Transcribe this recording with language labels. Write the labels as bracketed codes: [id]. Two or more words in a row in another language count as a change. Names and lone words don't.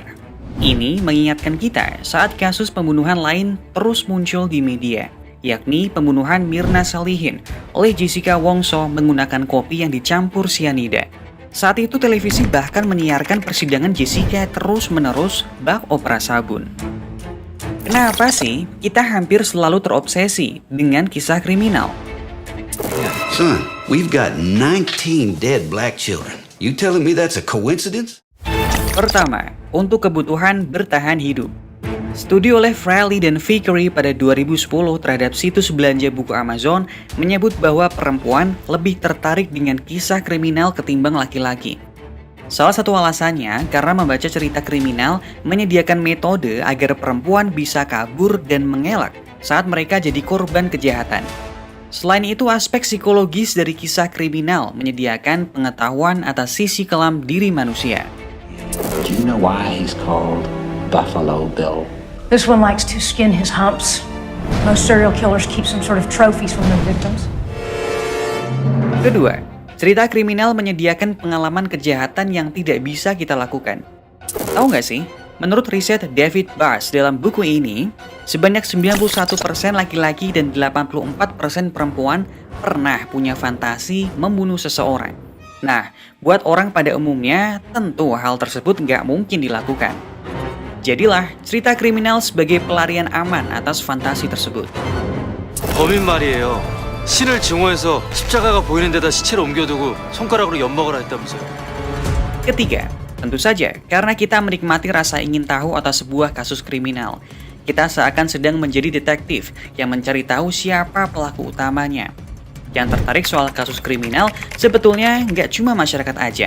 [id] Ini mengingatkan kita saat kasus pembunuhan lain terus muncul di media, yakni pembunuhan Mirna Salihin oleh Jessica Wongso menggunakan kopi yang dicampur sianida. Saat itu televisi bahkan menyiarkan persidangan Jessica terus-menerus bak opera sabun. Kenapa sih kita hampir selalu terobsesi dengan kisah kriminal? [en] Son, we've got 19 dead black children. You telling me that's a coincidence? [id] Pertama, untuk kebutuhan bertahan hidup. Studi oleh Fraley dan Vickery pada 2010 terhadap situs belanja buku Amazon menyebut bahwa perempuan lebih tertarik dengan kisah kriminal ketimbang laki-laki. Salah satu alasannya karena membaca cerita kriminal menyediakan metode agar perempuan bisa kabur dan mengelak saat mereka jadi korban kejahatan. Selain itu, aspek psikologis dari kisah kriminal menyediakan pengetahuan atas sisi kelam diri manusia. [en] Do you know why he's called Buffalo Bill? This one likes to skin his humps. Most serial killers keep some sort of trophies from their victims. [id] Kedua, cerita kriminal menyediakan pengalaman kejahatan yang tidak bisa kita lakukan. Tahu nggak sih? Menurut riset David Bass dalam buku ini, sebanyak 91% laki-laki dan 84% perempuan pernah punya fantasi membunuh seseorang. Nah, buat orang pada umumnya, tentu hal tersebut nggak mungkin dilakukan. Jadilah cerita kriminal sebagai pelarian aman atas fantasi tersebut. [ko] 범인 말이에요. 신을 증오해서 십자가가 보이는 데다 시체를 옮겨두고 손가락으로 엿먹으라 했다면서요. [id] Ketiga, tentu saja karena kita menikmati rasa ingin tahu atas sebuah kasus kriminal. Kita seakan sedang menjadi detektif yang mencari tahu siapa pelaku utamanya. Yang tertarik soal kasus kriminal sebetulnya nggak cuma masyarakat aja.